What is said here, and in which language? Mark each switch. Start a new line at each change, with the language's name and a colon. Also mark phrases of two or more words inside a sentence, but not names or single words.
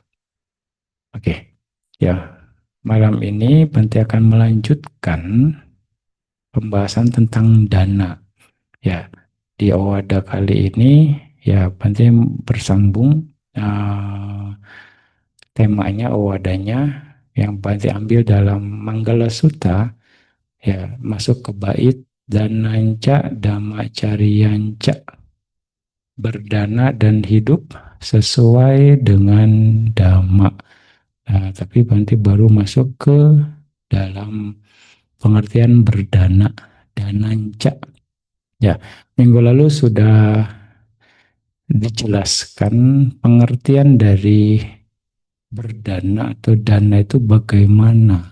Indonesian: Oke, ya, malam ini Bante akan melanjutkan pembahasan tentang dana. Ya, di Owada kali ini ya Bante bersambung temanya Owadanya yang Bante ambil dalam Manggala Sutta, ya masuk ke bait
Pali: dananca dhamma cariyanca,
Indonesian: berdana dan hidup sesuai dengan dhamma. Nah, tapi Bante baru masuk ke dalam pengertian berdana, dananca. Ya, minggu lalu sudah dijelaskan pengertian dari berdana atau dana itu bagaimana.